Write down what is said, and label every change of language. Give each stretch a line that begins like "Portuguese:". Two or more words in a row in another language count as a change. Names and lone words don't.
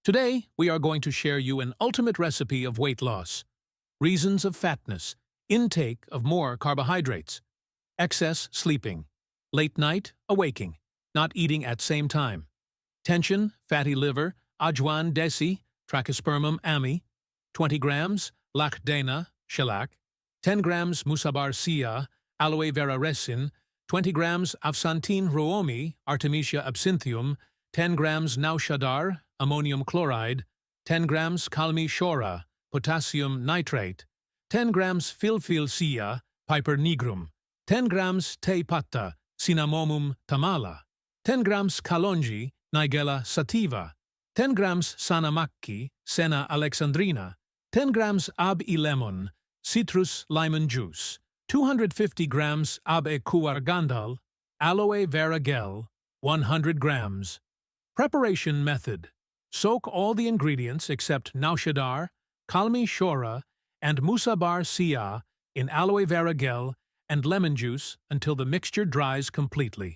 English: Today, we are going to share you an ultimate recipe of weight loss. Reasons of fatness, intake of more carbohydrates, excess sleeping, late night awaking, not eating at same time, tension, fatty liver, ajwan desi, trachospermum ami, 20 grams, lachdana, shellac, 10 grams musabar sia, aloe vera resin, 20 grams afsantine roomi, Artemisia absinthium, 10 grams naushadar, ammonium chloride, 10 grams kalmi shora, potassium nitrate, 10 grams filfil sia, piper nigrum, 10 grams te patta, cinnamomum tamala, 10 grams kalonji, nigella sativa, 10 grams sanamakki, senna alexandrina, 10 grams ab-e-lemon, citrus lemon juice, 250 grams ab-e-kuargandal, aloe vera gel, 100 grams. Preparation method. Soak all the ingredients except naushadar, kalmi shora, and musabar sia in aloe vera gel and lemon juice until the mixture dries completely.